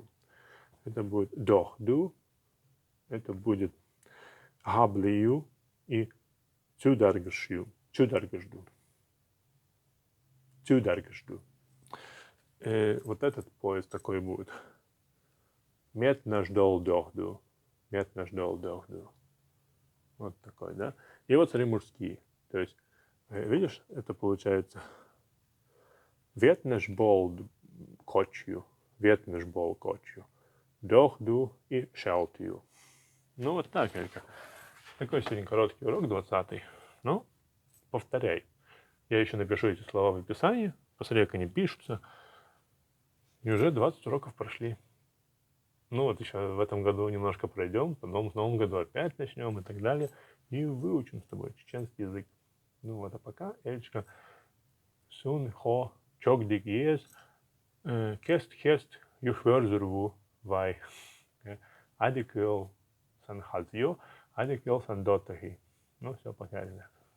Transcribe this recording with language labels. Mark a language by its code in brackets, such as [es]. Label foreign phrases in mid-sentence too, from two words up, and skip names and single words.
[ru] Это будет дохду, это будет габлию и чударгажду. Вот этот поезд такой будет. [ce] Мет наш дол дохду. Мет наш дол дохду. [ru] Вот такой, да? И вот смотри, мужские. То есть, видишь, это получается [ce] ветнеш бол кочью, ветнеш бол кочью, [ru] дохду и шелтью. Ну вот так, Элька. Такой сегодня короткий урок, 20-й. Ну, повторяй. Я еще напишу эти слова в описании, посмотри, как они пишутся. И уже 20 уроков прошли. Ну вот еще в этом году немножко пройдем, потом в новом году опять начнем и так далее. И выучим с тобой чеченский язык. Ну вот, а пока, [ce] Эльчка, сун хо чок дик ес, кест хест юхверзурву вай. Адикел сан хазио, адикел сан дотахи. [ru] Ну все, пока, ребят.